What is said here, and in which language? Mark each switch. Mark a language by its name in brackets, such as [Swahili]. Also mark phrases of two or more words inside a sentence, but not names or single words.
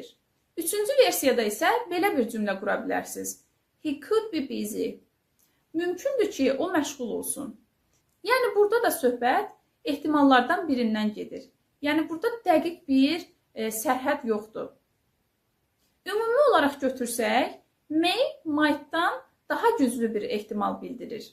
[Azerbaijani] Üçüncü versiyada isə belə bir cümlə qura bilərsiniz. [English] He could be busy. [Azerbaijani] Mümkündür ki, o məşğul olsun. Yəni, burada da söhbət ehtimallardan birindən gedir. Yəni, burada dəqiq bir sərhəd yoxdur. Ümumi olaraq götürsək, [English] may, might- [Azerbaijani] dan daha güclü bir ehtimal bildirir.